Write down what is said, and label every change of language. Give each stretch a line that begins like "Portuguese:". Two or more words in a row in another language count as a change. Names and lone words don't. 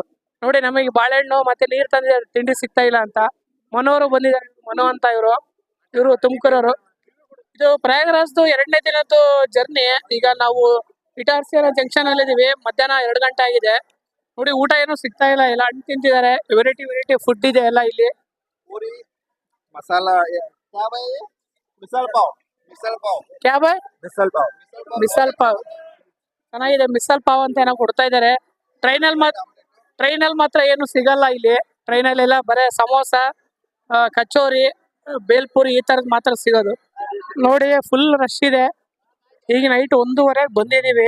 Kannada: ನೋಡಿ, ನಮಗೆ ಬಾಳೆಹಣ್ಣು ಮತ್ತೆ ನೀರು ತಂದಿದ್ದಾರೆ, ತಿಂಡಿ ಸಿಗ್ತಾ ಇಲ್ಲ ಅಂತ. ಮನೋರು ಬಂದಿದ್ದಾರೆ, ಮನು ಅಂತ ಇವರು. ಇವರು ತುಮಕೂರವರು. ಇದು ಪ್ರಯಾಗರಾಜ್ದು 2ನೇ ದಿನದ್ದು ಜರ್ನಿ. ಈಗ ನಾವು ಇಟಾರ್ಸಿಯರ ಜಂಕ್ಷನ್ ಅಲ್ಲಿ ಇದೀವಿ. ಮಧ್ಯಾಹ್ನ 2 ಗಂಟೆ ಆಗಿದೆ. ನೋಡಿ ಊಟ ಏನು ಸಿಗ್ತಾ ಇಲ್ಲ, ಎಲ್ಲ ಹಣ್ಣು ತಿಂತಿದ್ದಾರೆ.
English: variety variety food
Kannada: ಇದೆ ಎಲ್ಲ ಇಲ್ಲಿ.
Hindi: पूरी मसाला क्या भाई मिसल पाव क्या भाई? मिसल पाव
Kannada: ಮಿಸಲ್ ಪಾವ್ ಚೆನ್ನಾಗಿದೆ. ಮಿಸಲ್ ಪಾವ್ ಅಂತ ಏನೋ ಕೊಡ್ತಾ ಇದ್ದಾರೆ. ಟ್ರೈನಲ್ಲಿ ಮಾತ್ರ ಏನು ಸಿಗಲ್ಲ ಇಲ್ಲಿ. ಟ್ರೈನಲ್ಲೆಲ್ಲ ಬರೇ ಸಮೋಸ, ಕಚೋರಿ, ಬೇಲ್ಪುರಿ ಈ ತರದ್ ಮಾತ್ರ ಸಿಗೋದು. ನೋಡಿ
English: full rush
Kannada: ಇದೆ. ಈಗ ನೈಟ್ 1:30 ಬಂದಿದೀವಿ.